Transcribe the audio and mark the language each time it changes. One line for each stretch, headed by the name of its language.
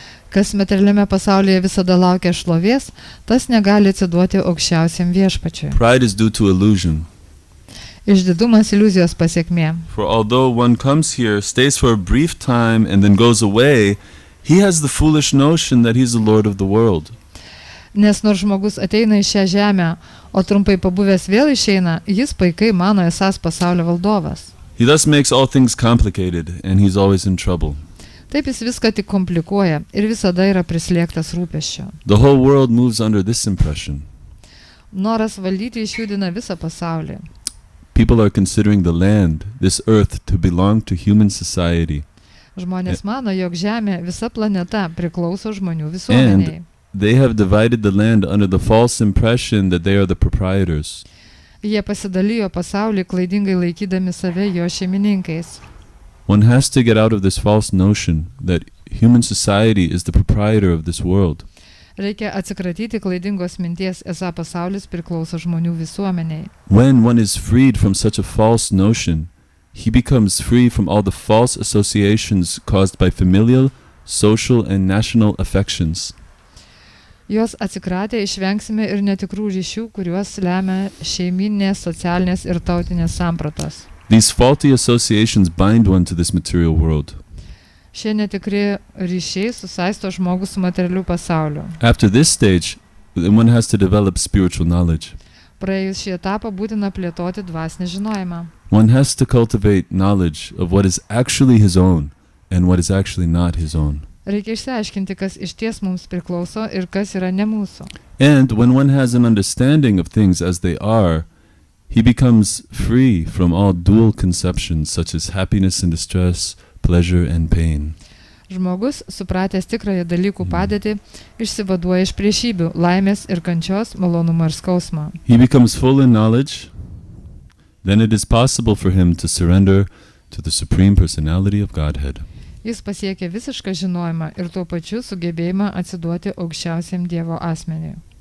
Lithuanian: Kas materialiame pasaulyje visada laukia šlovės, tas negali atsiduoti aukščiausiam viešpačiui.
English: Pride is due to illusion.
Lithuanian: Išdidumas iliuzijos pasiekmė.
English: For although one comes here, stays for a brief time, and then goes away, he has the foolish notion that he's the Lord of the world.
Lithuanian: Nes nors žmogus ateina į šią žemę, o trumpai pabuvęs vėl išeina, jis paikai mano esąs pasaulio valdovas.
English: He thus makes all things complicated, and he's always in trouble.
Lithuanian: Taip jis viską tik komplikuoja ir visada yra prislėgtas rūpesčio.
English: The whole world moves under this impression.
Lithuanian: Noras valdyti išjudina visą pasaulį.
English: People are considering the land, this earth, to belong to human society.
Lithuanian: Žmonės mano, jog žemė, visa planeta priklauso žmonių visuomeniai.
English: And they have divided the land under the false impression that they are the proprietors.
Lithuanian: Jie pasidalijo pasaulį klaidingai laikydami save jo šeimininkais.
English: One has to get out of this false notion that human society is the proprietor of this world.
Lithuanian: Reikia atsikratyti klaidingos minties, esą pasaulis priklauso žmonių visuomeniai.
English: When one is freed from such a false notion, he becomes free from all the false associations caused by familial, social, and national affections.
Lithuanian: Jos atsikratę išvengsime ir netikrų ryšių, kuriuos lemia šeiminės, socialinės ir tautinės sampratos.
English: These faulty associations bind one to this material world.
Lithuanian: Šie netikri ryšiai susaisto žmogus su materialiu pasauliu.
English: After this stage, one has to develop spiritual knowledge.
Lithuanian: Praėjus šį etapą būtina plėtoti dvasinį žinojimą.
English: One has to cultivate knowledge of what is actually his own and what is actually not his own.
Lithuanian: Reikia išsiaiškinti, kas išties mums priklauso ir kas yra ne mūsų.
English: And when one has an understanding of things as they are, he becomes free from all dual conceptions such as happiness and distress, pleasure and pain.
Lithuanian: Žmogus, supratęs tikrąją dalykų padėtį, išsivaduoja iš priešybių, laimės ir kančios, malonumo ir skausmo.
English: He becomes full in knowledge, then it is possible for him to surrender to the Supreme Personality of Godhead.
Lithuanian: Jis pasiekia visišką žinojimą ir tuo pačiu sugebėjimą atsiduoti aukščiausiam Dievo asmeniui.